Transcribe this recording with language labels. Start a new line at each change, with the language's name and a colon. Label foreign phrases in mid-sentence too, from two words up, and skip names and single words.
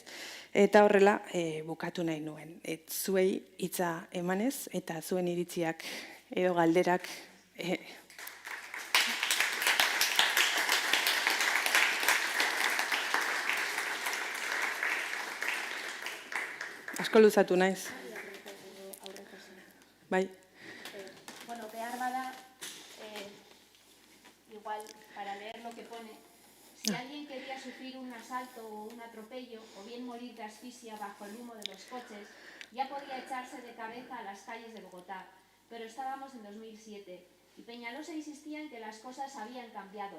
Basque: Eta horrela bukatu nahi nuen. Zuei hitza emanez eta zuen iritziak edo galderak asko luzatu naiz. Bai. Bueno, behar bada, igual,
Spanish: para leer lo que pone, si alguien quería sufrir un asalto o un atropello, o bien morir de asfixia bajo el humo de los coches, ya podía echarse de cabeza a las calles de Bogotá. Pero estábamos en 2007 y Peñalosa insistía en que las cosas habían cambiado.